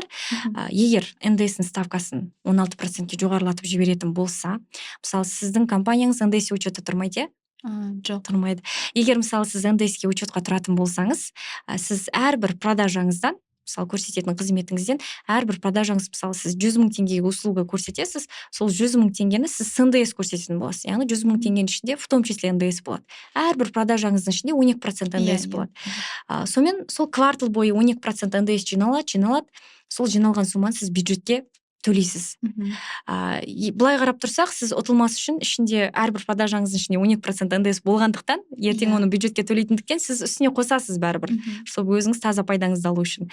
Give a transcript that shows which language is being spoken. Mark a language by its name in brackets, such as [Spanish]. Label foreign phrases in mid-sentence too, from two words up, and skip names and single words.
[Kazakh] Егер НДС-тің ставкасын 16%-ке жоғарылатып жіберетін болса, мысалы, сіздің компанияңыз НДС учетта тұрмайды, жоқ, тұрмайды. Егер мысалы сіз НДС-ке учетқа тұратын болсаңыз, сіз әрбір продажаңыздан, мысалы, көрсететін қызметіңізден әрбір продажаңыз, мысалы, сіз 100 мың теңгеге услуга көрсетесіз, сол 100 мың теңгені сіз [Russian] с НДС [Kazakh] көрсететін боласыз. Яғни 100 мың теңгенің ішінде [Russian] в том числе [Kazakh] НДС болады. Әрбір продажаңыздың ішінде 12% НДС болады. Сонымен сол квартал бойы 12% НДС жиналады. Сол жиналған сумманы сіз бюджетке төлейсіз. Былай қарап тұрсақ, сіз ұтылмас үшін ішінде әрбір продажаңыздың ішінде 12% НДС болғандықтан, ертең оны бюджетке төлейтіндіктен сіз үстіне қосасыз бәрібір, чтобы өзіңіз таза пайдаңызды алу үшін.